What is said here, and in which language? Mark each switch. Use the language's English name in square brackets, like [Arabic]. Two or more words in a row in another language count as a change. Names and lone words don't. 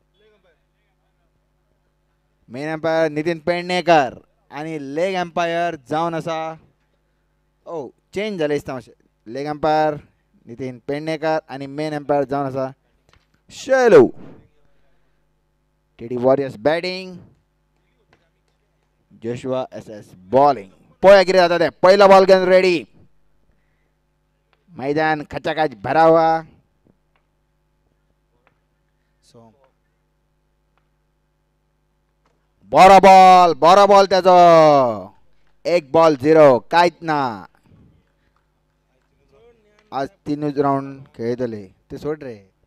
[English] main umpire [Konkani] नितीन पेडणेकर आणि [English] leg umpire [Konkani] जावन असा ओ चेंज झाले दिसता मातशें. [English] leg umpire [Konkani] नितीन पेडणेकर आणि [English] main umpire [Konkani] जावन असा शेलू. टीडी वॉरियर्स बॅटिंग, जोशुआ एस एस बॉलिंग. पोया कितें जाता तें. पहिला बॉल घेवन रेडी. [Hindi] मैदान खचाखच भरा हुआ. [Konkani] बरा बॉल त्याचा. 1-0 काहीच ना. आज 3 राऊंड खेळतले ते सोड रे.